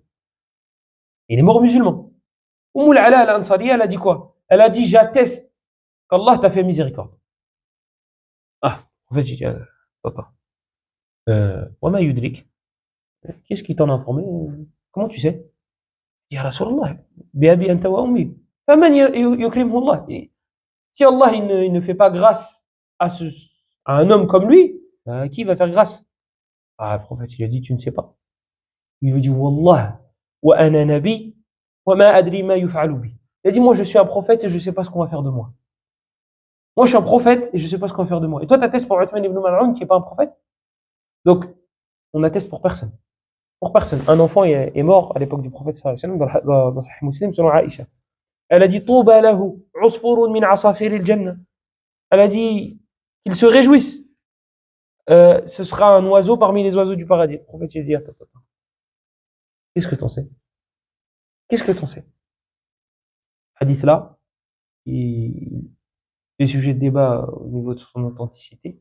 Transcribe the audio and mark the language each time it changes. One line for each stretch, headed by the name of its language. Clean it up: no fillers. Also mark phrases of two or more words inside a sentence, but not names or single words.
French: Il est mort musulman. Al-Ala Al-Ansariya, elle a dit quoi? Elle a dit, j'atteste qu'Allah t'a fait miséricorde. Ah, en fait, j'ai dit, attends.
Arabic: وما يدريك.
French: Qu'est-ce qui t'en a informé? Comment tu sais?
Arabic: يا رسول الله، بأبي أنت وأمي. فمن يكرمه الله.
French: Si Allah il ne fait pas grâce à, à un homme comme lui, qui va faire grâce? Ah, le prophète il a dit, tu ne sais pas. Il lui dit,
Arabic: والله، وأنا نبي، وما أدري ما يفعل بي.
French: Il a dit, moi je suis un prophète et je ne sais pas ce qu'on va faire de moi. Moi je suis un prophète et je ne sais pas ce qu'on va faire de moi. Et toi tu attestes pour Uthman ibn Mal'un qui n'est pas un prophète? Donc, on atteste pour personne. Pour personne. Un enfant est mort à l'époque du prophète
Arabic: صلى الله عليه وسلم
French: dans Sahih Muslim selon Aïcha. Elle a dit
Arabic: طوبى له عصفور من عصافير الجنة.
French: Elle a dit qu'il se réjouisse. Ce sera un oiseau parmi les oiseaux du paradis. Le prophète il a dit attends. Qu'est-ce que t'en sais? Qu'est-ce que t'en sais? Hadith là, il est sujet de débat au niveau de son authenticité.